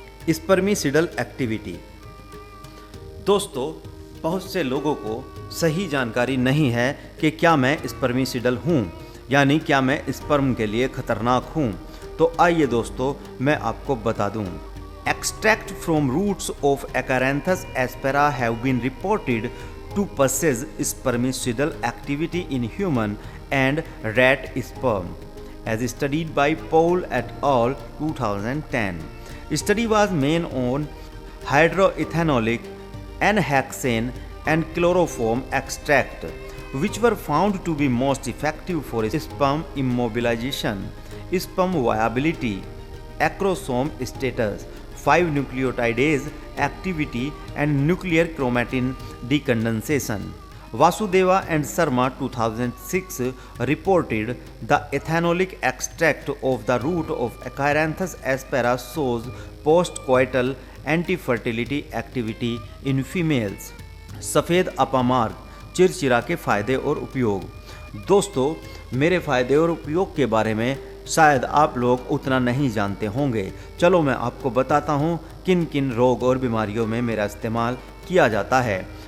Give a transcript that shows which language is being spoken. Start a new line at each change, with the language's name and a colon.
Hindi: स्पर्मिसिडल activity. दोस्तों, बहुत से लोगों को सही जानकारी नहीं है कि क्या मैं स्पर्मिसिडल हूँ, यानी क्या मैं स्पर्म के लिए खतरनाक हूँ। तो आइए दोस्तों, मैं आपको बता दूँ।
English: Extract from roots of Acaranthus aspera have been reported to possess spermicidal activity in human and rat sperm, as studied by Paul et al. 2010. Study was made on hydroethanolic, N-hexane and chloroform extract, which were found to be most effective for sperm immobilization, sperm viability, acrosome status, 5 nucleotidase activity and nuclear chromatin decondensation. Vasudeva and Sharma 2006 reported the ethanolic extract of the root of Acaranthus aspera shows post-coital anti-fertility activity in females.
Hindi: सफ़ेद अपामार्ग चिरचिरा के फ़ायदे और उपयोग। दोस्तों, मेरे फ़ायदे और उपयोग के बारे में शायद आप लोग उतना नहीं जानते होंगे। चलो मैं आपको बताता हूँ किन किन रोग और बीमारियों में मेरा इस्तेमाल किया जाता है।